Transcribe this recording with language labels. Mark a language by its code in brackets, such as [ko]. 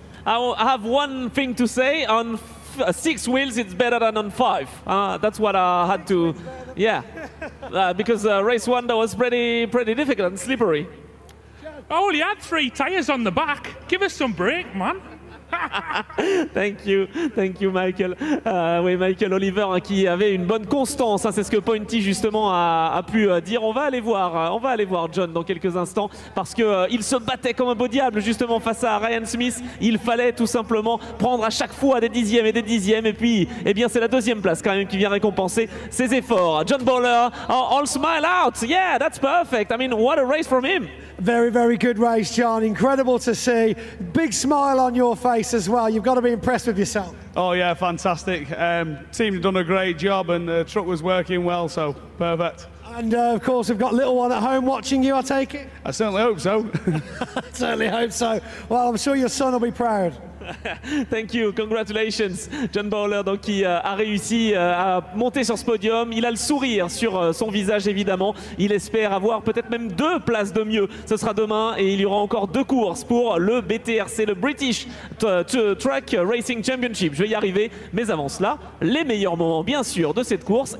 [en] I have one thing to say. On 6 wheels, it's better than on 5. That's what I had to, yeah. Because race 1, that was pretty difficult and slippery. I only had 3 tyres on the back. Give us some break, man. Thank you, Michael. [fr] Oui, Michael Oliver, hein, qui avait une bonne constance, hein, c'est ce que Pointy justement a pu dire. On va aller voir John dans quelques instants parce que il se battait comme un beau diable justement face à Ryan Smith. Il fallait tout simplement prendre à chaque fois des dixièmes et puis, eh bien, c'est la 2e place quand même qui vient récompenser ses efforts. [en] John Bowler, all smile out. Yeah, that's perfect. I mean, what a race from him. Very, very good race, John. Incredible to see. Big smile on your face as well. You've got to be impressed with yourself. Oh yeah, fantastic. Team have done a great job and the truck was working well, so perfect. And of course, we've got little one at home watching you, I take it? I certainly hope so. Certainly hope so. Well, I'm sure your son will be proud. Thank you, congratulations. [fr] John Bowler donc, qui a réussi à monter sur ce podium. Il a le sourire sur son visage évidemment. Il espère avoir peut-être même 2 places de mieux. Ce sera demain et il y aura encore 2 courses pour le BTRC, le British Truck Racing Championship. Je vais y arriver, mais avant cela, les meilleurs moments bien sûr de cette course.